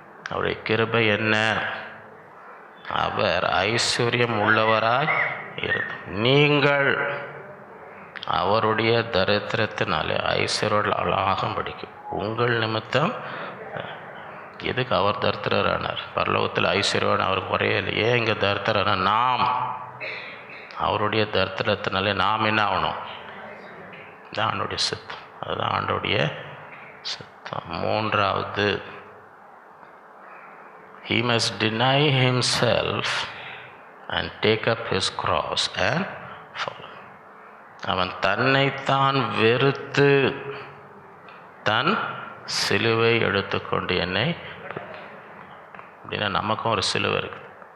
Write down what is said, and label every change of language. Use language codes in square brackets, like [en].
[ta] அவருடைய கிருபை என்ன? அவர் ஐஸ்வர்யம் உள்ளவராய் இருந்து நீங்கள் அவருடைய தரித்திரத்தினாலே ஐஸ்வர்யம் படிக்கும் உங்கள் நிமித்தம். எதுக்கு அவர் தரித்திரரானார்? பரலோகத்தில் ஐஸ்வர்யம் அவர் குறையலை. ஏன் இங்கே தரித்திரனா? நாம் அவருடைய தரித்திரத்தினாலே நாம் என்ன ஆகணும்? இதுதான் ஆண்டோடைய சித்தம். அதுதான் ஆண்டோடைய சித்தம். [en] 3வது, he must deny himself and take up his cross and follow. [ta] அவன் தன்னைத்தான் வெறுத்து தன் சிலுவை எடுத்துக்கொண்டு என்னை. அப்படின்னா நமக்கும் ஒரு சிலுவை இருக்குது.